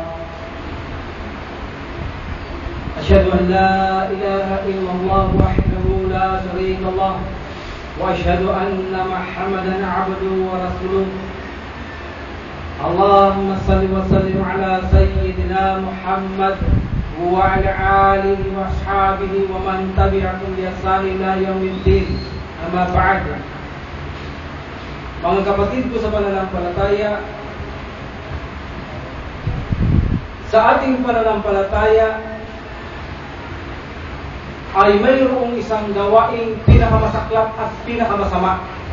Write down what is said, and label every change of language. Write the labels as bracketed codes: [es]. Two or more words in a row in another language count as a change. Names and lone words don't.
[ar] أشهد أن لا إله إلا الله وحده لا شريك له وأشهد أن محمدا عبده ورسوله اللهم صل وسلم على سيدنا محمد وعلى آله وأصحابه ومن تبعهم بإحسان إلى يوم الدين. أما بعد. [tl] Mga kapatid ko sa pananampalataya, sa ating pananampalataya ay mayroong isang gawaing pinakamasaklap at pinakamasama.